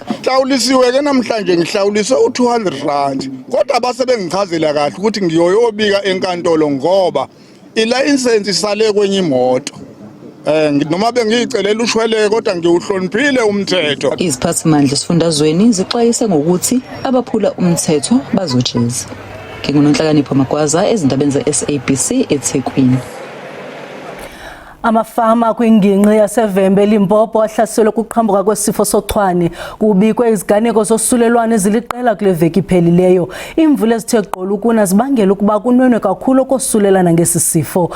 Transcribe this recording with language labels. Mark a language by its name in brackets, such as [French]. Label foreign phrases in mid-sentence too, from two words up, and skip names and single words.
[Zulu] Hlawulisiwe ke namhlanje ngihlawulise u200 kodwa base bengichazela kahle ukuthi ngiyoyobika enkantolo ngoba ilayisensi isale kwenye imoto noma bengiyicelela ushwele kodwa ngiwuhloniphile umthetho. Iziphathimandla esifundazweni zixwayise ngokuthi abaphula umthetho bazojeza. Ngingunonhlakanipho Magwaza ezindabeni ze-SABC eThekwini. [Xhosa] Amafama kwingingqi yaseVembe Limpopo ahlaselwe ukuqhambuka kwesifo sochwane kubikwe iziganeko zosulelwane eziliqela kule veki iphelileyo. Imvula ezithe gqolo ukuna zibangela ukuba kunwenwe kakhulu kosulelana ngesisifo.